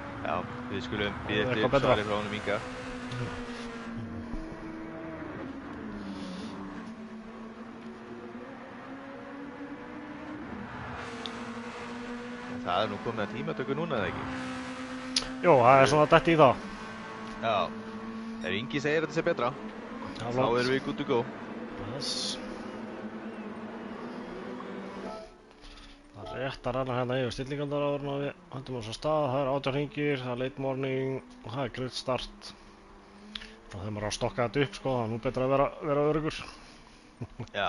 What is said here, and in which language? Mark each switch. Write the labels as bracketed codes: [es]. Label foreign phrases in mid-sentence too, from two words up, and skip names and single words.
[is] Já, við skulum bíða eftir svari frá honum Inga. En það er nú komið að tímatöku núna, eða ekki? Jó, það er svona dætt í það. Já, ef Ingi segir að þetta sé betra, þá erum við [en] good to go. [is] Yes. Það er rétt að renna hérna yfir stillingarnar áður en við höndum á svo stað. Það er 18 hringir, það er [en] late morning [is] og það er [en] grid start. [is] Og þegar maður á að stokka þetta upp, sko, það er nú betra að vera öruggur. Já.